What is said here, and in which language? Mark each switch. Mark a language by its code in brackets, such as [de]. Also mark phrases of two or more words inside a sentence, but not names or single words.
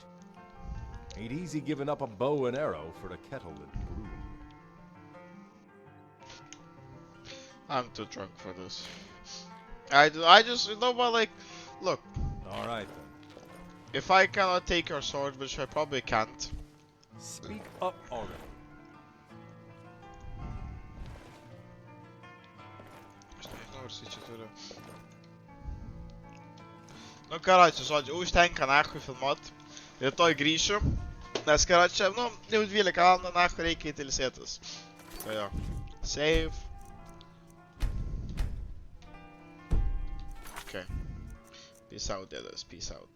[en] Ain't easy giving up a bow and arrow for a kettle and brew. I'm too drunk for this. I just, you know what, like, look, Alright then. if I cannot take your sword, which I probably can't. Speak up already. [lt] Aš nežinau, ar jisai čia turi. Nu, karoči, žodžiu, užtenka nachui filmuot. Rytoj grįšiu. Nes, karoči, nu, jau 12 valandų nachui reikia įtilsėtis. Tai jo. Save. [en] Okay. Peace out, dėdas, peace out.